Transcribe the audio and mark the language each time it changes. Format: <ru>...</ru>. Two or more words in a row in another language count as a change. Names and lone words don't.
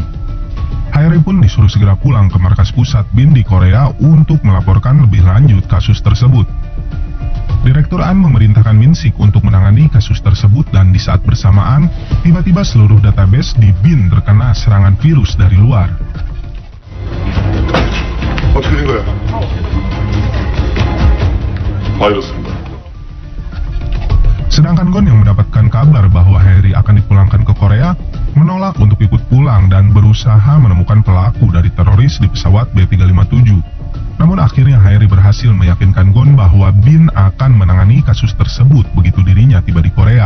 <id>Hairi pun disuruh segera pulang ke markas pusat BIN di Korea untuk melaporkan lebih lanjut kasus tersebut. Direktur An memerintahkan Min-sik untuk menangani kasus tersebut dan di saat bersamaan, tiba-tiba seluruh database di BIN terkena serangan virus dari luar.</id> <ko>어떻게 된 거야? 바이러스입니다.</ko> <id>Sedangkan Gon yang mendapatkan kabar bahwa Hairi akan dipulangkan ke Korea, menolak untuk ikut pulang dan berusaha menemukan pelaku dari teroris di pesawat B357. Namun akhirnya Hairi berhasil meyakinkan Gon bahwa BIN akan menangani kasus tersebut begitu dirinya tiba di Korea.</id>